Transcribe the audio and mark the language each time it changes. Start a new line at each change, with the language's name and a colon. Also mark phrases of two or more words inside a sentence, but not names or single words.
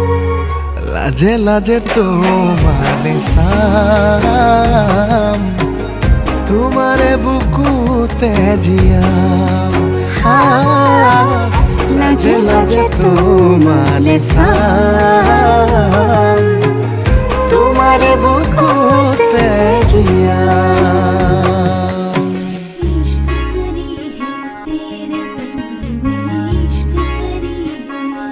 Assamese: লাজে লাজে তোমালে চাম তোমাৰে বুকুতে জিয়াম লাজে লাজে তোমালে চাম তোমাৰে বুকুতে জিয়াম
Hindi: इश्क करी है तेरे संग मैंने इश्क करी है